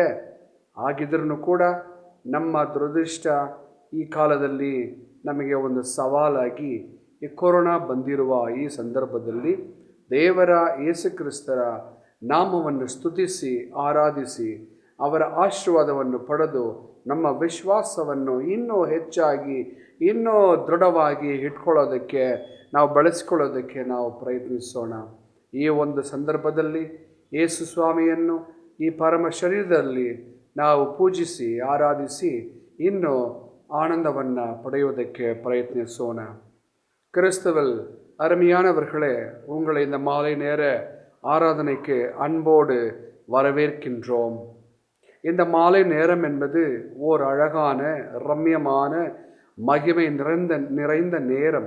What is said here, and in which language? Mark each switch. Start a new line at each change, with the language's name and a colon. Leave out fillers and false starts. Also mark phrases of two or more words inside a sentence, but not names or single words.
Kannada: ಆಗಿದ್ರೂ ಕೂಡ ನಮ್ಮ ದುರದೃಷ್ಟ ಈ ಕಾಲದಲ್ಲಿ ನಮಗೆ ಒಂದು ಸವಾಲಾಗಿ ಈ ಕೊರೋನಾ ಬಂದಿರುವ ಈ ಸಂದರ್ಭದಲ್ಲಿ ದೇವರ ಯೇಸು ಕ್ರಿಸ್ತರ ನಾಮವನ್ನು ಸ್ತುತಿಸಿ ಆರಾಧಿಸಿ ಅವರ ಆಶೀರ್ವಾದವನ್ನು ಪಡೆದು ನಮ್ಮ ವಿಶ್ವಾಸವನ್ನು ಇನ್ನೂ ಹೆಚ್ಚಾಗಿ ಇನ್ನೂ ದೃಢವಾಗಿ ಇಟ್ಕೊಳ್ಳೋದಕ್ಕೆ ನಾವು ಬೆಳೆಸ್ಕೊಳ್ಳೋದಕ್ಕೆ ನಾವು ಪ್ರಯತ್ನಿಸೋಣ. ಈ ಒಂದು ಸಂದರ್ಭದಲ್ಲಿ ಯೇಸು ಸ್ವಾಮಿಯನ್ನು ಈ ಪರಮ ಶರೀರದಲ್ಲಿ ನಾವು ಪೂಜಿಸಿ ಆರಾಧಿಸಿ ಇನ್ನೂ ಆನಂದವನ್ನ ಪಡೆಯುವುದಕ್ಕೆ ಪ್ರಯತ್ನಿಸೋಣ.
Tamil: கிறிஸ்துவில் அருமையானவர்களே, உங்களை இந்த மாலை நேர ஆராதனைக்கு அன்போடு வரவேற்கின்றோம். இந்த மாலை நேரம் என்பது ஓர் அழகான, ரம்யமான, மகிமை நிறைந்த நேரம்.